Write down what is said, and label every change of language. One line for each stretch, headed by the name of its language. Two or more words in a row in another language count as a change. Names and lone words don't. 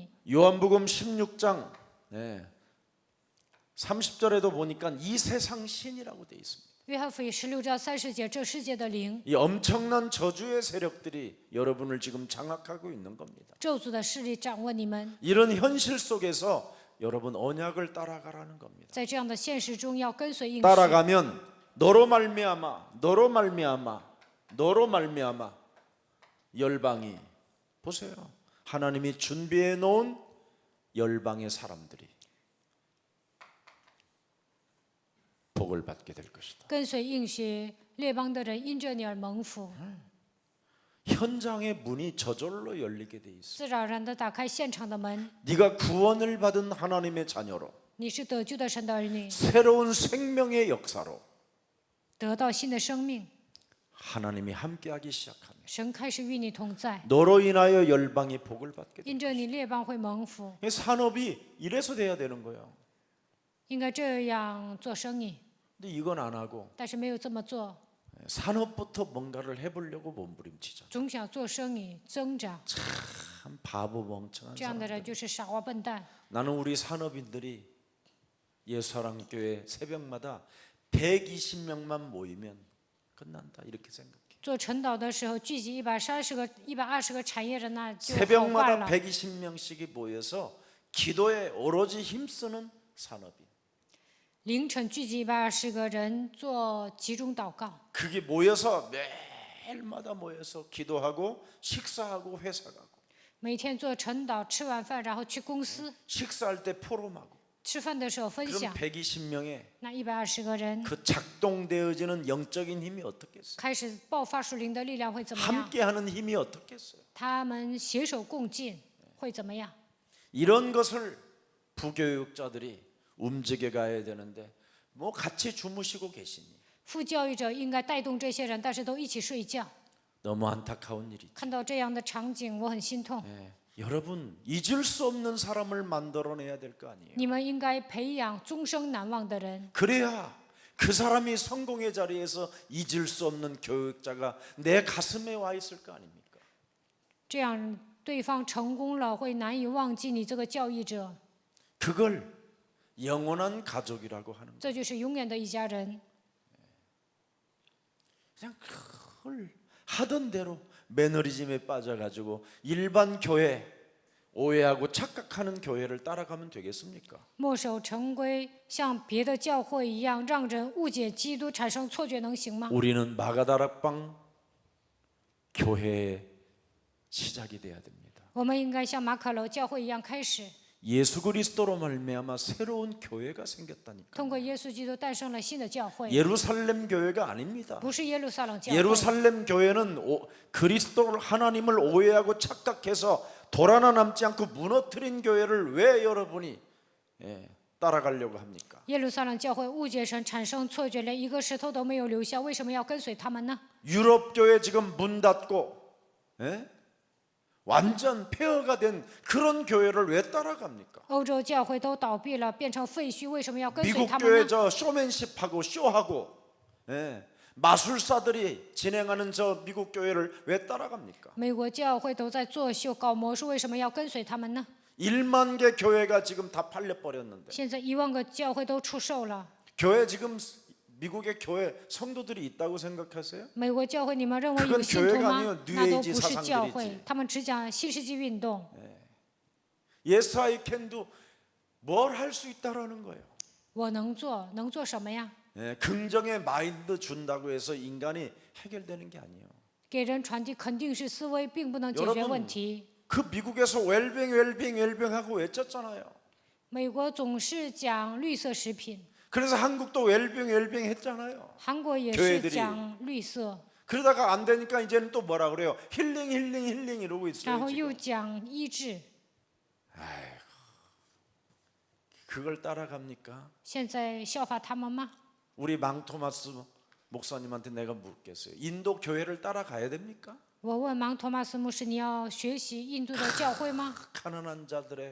Korean: 요한복음 16장 30절에도 보니까 이 세상 신이라고 돼 있습니다.
Chinese: 约翰福音16章30节，这世界的灵，
Korean: 이 엄청난 저주의 세력들이 여러분을 지금 장악하고 있는 겁니다.
Chinese: 咒诅的势力掌握你们。
Korean: 이런 현실 속에서 여러분 언약을 따라가라는 겁니다.
Chinese: 在这样的现实中，要跟随应许。
Korean: 따라가면 너로 말미암아 열방이 보세요. 하나님이 준비해 놓은 열방의 사람들이 복을 받게 될 것이다.
Chinese: 跟随应许，列邦的人因着你而蒙福，
Korean: 현장의 문이 저절로 열리게 돼 있어.
Chinese: 自然而然的打开现场的门。
Korean: 네가 구원을 받은 하나님의 자녀로
Chinese: 你是得救的神的儿女，
Korean: 새로운 생명의 역사로
Chinese: 得到新的生命，
Korean: 하나님이 함께하기 시작하며
Chinese: 神开始与你同在，
Korean: 너로 인하여 열방이 복을 받게 돼.
Chinese: 因着你列邦会蒙福。
Korean: 산업이 이래서 돼야 되는 거예요.
Chinese: 应该这样做生意，
Korean: 근데 이건 안 하고
Chinese: 但是没有这么做，
Korean: 산업부터 뭔가를 해보려고 몸부림치죠.
Chinese: 总想做生意增长，
Korean: 참 바보 멍청한
Chinese: 这样的
Korean: 사람.
Chinese: 人就是傻瓜笨蛋。
Korean: 나는 우리 산업인들이 예수사랑교회 새벽마다 120명만 모이면 끝난다 이렇게 생각해.
Chinese: 做晨祷的时候，聚集120个产业人，那就好办
Korean: 새벽마다
Chinese: 了。
Korean: 120명씩이 모여서 기도에 오로지 힘쓰는 산업인.
Chinese: 凌晨聚集120个人做集中祷告，
Korean: 그게 모여서 매일마다 모여서 기도하고 식사하고 회사 가고
Chinese: 每天做晨祷，吃完饭然后去公司，
Korean: 식사할 때 포럼하고
Chinese: 吃饭的时候分
Korean: 그럼
Chinese: 享。
Korean: 120명의
Chinese: 那120个人
Korean: 그 작동되어지는 영적인 힘이 어떻겠어요?
Chinese: 开始爆发属灵的力量会怎么样？
Korean: 함께하는 힘이 어떻겠어요?
Chinese: 他们携手共进会怎么样？
Korean: 이런 것을 부교육자들이 움직여 가야 되는데 뭐 같이 주무시고 계시니
Chinese: 副教育者应该带动这些人，但是都一起睡觉。
Korean: 너무 안타까운 일이죠.
Chinese: 看到这样的场景，我很心痛。
Korean: 여러분 잊을 수 없는 사람을 만들어내야 될 거 아니에요.
Chinese: 你们应该培养终生难忘的人，
Korean: 그래야 그 사람이 성공의 자리에서 잊을 수 없는 교육자가 내 가슴에 와 있을 거 아닙니까?
Chinese: 这样对方成功了会难以忘记你这个教育者。
Korean: 그걸 영원한 가족이라고 하는 거예요.
Chinese: 这就是永远的一家人。
Korean: 그냥 그걸 하던 대로 매너리즘에 빠져가지고 일반 교회 오해하고 착각하는 교회를 따라가면 되겠습니까?
Chinese: 墨守成规，像别的教会一样，让人误解基督，产生错觉，能行吗？
Korean: 우리는 마가다락방 교회의 시작이 돼야 됩니다.
Chinese: 我们应该像马可楼教会一样开始，
Korean: 예수 그리스도로 말미암아 새로운 교회가 생겼다니까.
Chinese: 通过耶稣基督诞生了新的教会，
Korean: 예루살렘 교회가 아닙니다.
Chinese: 不是耶路撒冷教会。
Korean: 예루살렘 교회는 그리스도를 하나님을 오해하고 착각해서 돌 하나 남지 않고 무너뜨린 교회를 왜 여러분이 따라가려고 합니까?
Chinese: 耶路撒冷教会误解神，产生错觉，连一个石头都没有留下，为什么要跟随他们呢？
Korean: 유럽 교회 지금 문 닫고 완전 폐허가 된 그런 교회를 왜 따라갑니까?
Chinese: 欧洲教会都倒闭了，变成废墟，为什么要跟随
Korean: 미국
Chinese: 他们
Korean: 교회
Chinese: 呢？
Korean: 저 쇼맨십하고 쇼하고 마술사들이 진행하는 저 미국 교회를 왜 따라갑니까?
Chinese: 美国教会都在作秀、搞魔术，为什么要跟随他们呢？
Korean: 1만 개 교회가 지금 다 팔려버렸는데
Chinese: 现在1万个教会都出售了。
Korean: 교회 지금 미국의 교회 성도들이 있다고 생각하세요?
Chinese: 美国教会，你们认为
Korean: 그건
Chinese: 有信徒
Korean: 교회가
Chinese: 吗
Korean: 아니에요 ？
Chinese: 那都
Korean: 뉴에이지
Chinese: 不是教
Korean: 사상들이지
Chinese: 会，他们只讲新世纪运动。
English: Yes I can
Korean: 도 뭘 할 수 있다라는 거예요.
Chinese: 我能做，能做什么呀？
Korean: 긍정의 마인드 준다고 해서 인간이 해결되는 게 아니에요.
Chinese: 给人传递肯定式思维，并不能解决问题。
Korean: 그 미국에서 웰빙 하고 외쳤잖아요.
Chinese: 美国总是讲绿色食品，
Korean: 그래서 한국도 웰빙 했잖아요.
Chinese: 韩国也是
Korean: 교회들이
Chinese: 讲绿色，
Korean: 그러다가 안 되니까 이제는 또 뭐라 그래요? 힐링 이러고
Chinese: 然
Korean: 있어요.
Chinese: 后又
Korean: 지금.
Chinese: 讲医治。
Korean: 그걸 따라갑니까?
Chinese: 现在效法他们吗？
Korean: 우리 망토마스 목사님한테 내가 묻겠어요. 인도 교회를 따라가야 됩니까?
Chinese: 我问芒托马斯牧师：“你要学习印度的教会吗？
Korean: 가난한 자들의